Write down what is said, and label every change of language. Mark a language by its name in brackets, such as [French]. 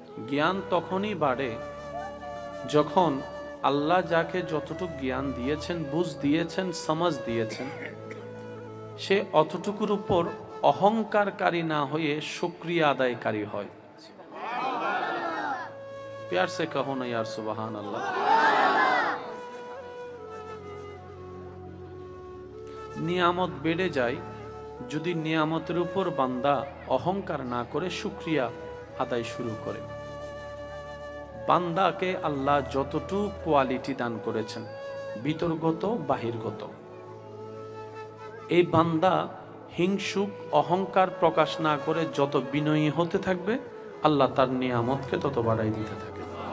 [Bangla] জ্ঞান তখনই বাড়ে যখন আল্লাহ যাকে যতটুকু জ্ঞান দিয়েছেন, বুঝ দিয়েছেন, সমাজ দিয়েছেন, সে অতটুকুর উপর অহংকারকারী না হয়ে শুকরিয়া আদায়কারী হয়। [Hindi] प्यार से कहो ना यार सुबहान अल्लाह। [Bangla] নিয়ামত বেড়ে যায় যদি নিয়ামতের উপর বান্দা অহংকার না করে শুকরিয়া আদায় শুরু করে। বান্দাকে আল্লাহ যতটুকু কোয়ালিটি দান করেছেন, ভিতরগত বাহিরগত, এই বান্দা হিংসুক অহংকার প্রকাশ না করে যত বিনয়ী হতে থাকবে, আল্লাহ তার নিয়ামতকে তত বাড়াই দিতে থাকে।